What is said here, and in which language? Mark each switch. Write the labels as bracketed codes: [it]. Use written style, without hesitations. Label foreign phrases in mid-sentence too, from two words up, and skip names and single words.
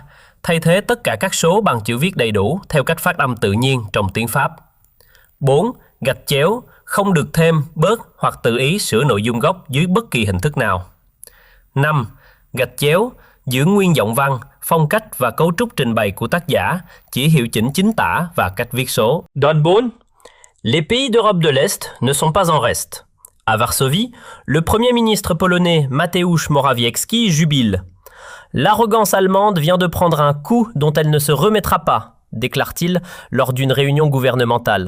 [vi] Thay thế tất cả các số bằng chữ viết đầy đủ theo cách phát âm tự nhiên trong tiếng Pháp. 4. Gạch chéo, không được thêm, bớt hoặc tự ý sửa nội dung gốc dưới bất kỳ hình thức nào. 5. Gạch chéo, giữ nguyên giọng văn, phong cách và cấu trúc trình bày của tác giả, chỉ hiệu chỉnh chính tả và cách viết số. Đoạn 4. [fr] Les pays d'Europe de l'Est ne sont pas en reste. À Varsovie, le Premier ministre polonais Mateusz Morawiecki jubile. L'arrogance allemande vient de prendre un coup dont elle ne se remettra pas, déclare-t-il lors d'une réunion gouvernementale.